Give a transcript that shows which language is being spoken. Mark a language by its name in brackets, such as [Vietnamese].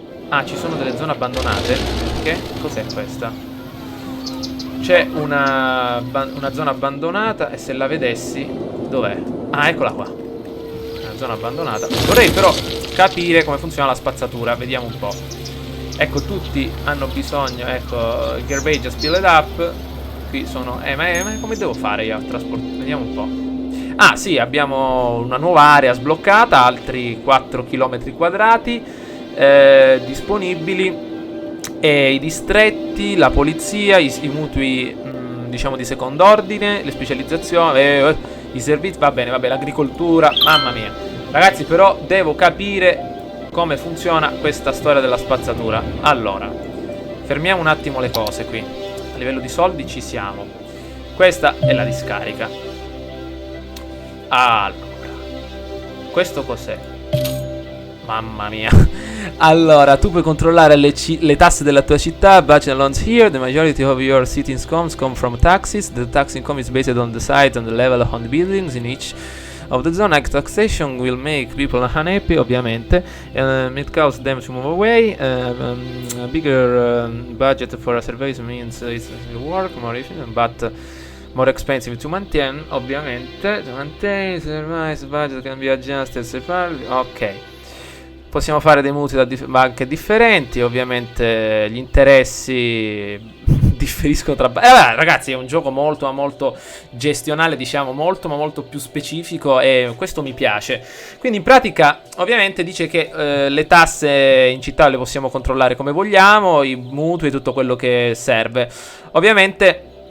[Italian] Ah, ci sono delle zone abbandonate. Che? Cos'è questa? C'è una zona abbandonata. E se la vedessi, dov'è? Ah, eccola qua. Una zona abbandonata. Vorrei però capire come funziona la spazzatura. Vediamo un po'. Ecco, tutti hanno bisogno. Ecco, il [English] garbage has filled up. [Italian] Qui sono. Ma come devo fare io a trasportare? Vediamo un po'. Ah sì, abbiamo una nuova area sbloccata, altri 4 km quadrati disponibili, e i distretti, la polizia, i mutui diciamo di secondo ordine, le specializzazioni, i servizi, va bene, l'agricoltura, mamma mia. Ragazzi, però devo capire come funziona questa storia della spazzatura. Allora, fermiamo un attimo le cose qui. A livello di soldi ci siamo. Questa è la discarica. Allora, questo cos'è? Mamma mia. Allora, tu puoi controllare le tasse della tua città. [English] Budget loans here. The majority of your city incomes come from taxes. The tax income is based on the site and the level of the buildings in each of the zone. Taxation will make people unhappy, [Italian] ovviamente. [English] It causes them to move away. A bigger budget for a service means it's work more efficient, but more expensive to maintain, [Italian] ovviamente. [English] To maintain, service budget can be adjusted separately. Ok. [Italian] Possiamo fare dei mutui da banche differenti. Ovviamente gli interessi differiscono tra ragazzi, è un gioco molto ma molto gestionale, diciamo, molto ma molto più specifico, e questo mi piace. Quindi in pratica ovviamente dice che le tasse in città le possiamo controllare come vogliamo, i mutui e tutto quello che serve. Ovviamente